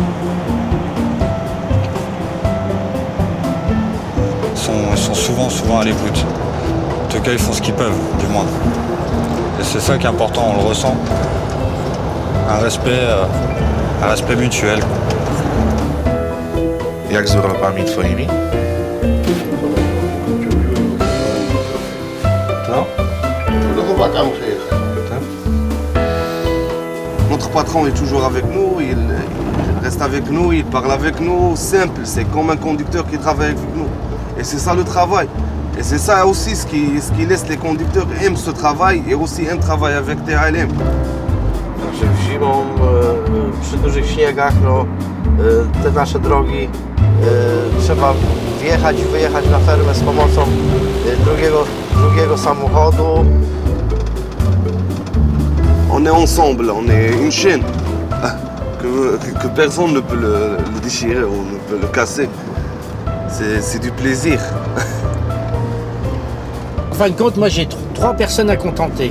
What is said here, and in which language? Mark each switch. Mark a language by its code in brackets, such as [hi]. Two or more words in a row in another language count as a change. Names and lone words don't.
[fr] Ils sont souvent à l'écoute. En tout cas, ils font ce qu'ils peuvent, du moins. Et c'est ça qui est important, on le ressent. Un respect mutuel. [pl] Jak z urlopami twoimi? [fr] Notre patron est toujours avec nous, il reste avec nous, il parle avec nous. Simple, c'est comme un conducteur qui travaille avec nous. Et c'est ça le travail. Et c'est ça aussi ce qui laisse les conducteurs aimer ce travail et aussi un travail avec TALM. [pl] Także zimą, przy dużych śniegach, te nasze drogi trzeba wjechać i wyjechać na fermę z pomocą drugiego samochodu. [fr] On est ensemble, on est une chaîne que personne ne peut le déchirer ou ne peut le casser. C'est du plaisir. En fin de compte, moi j'ai 3 personnes à contenter.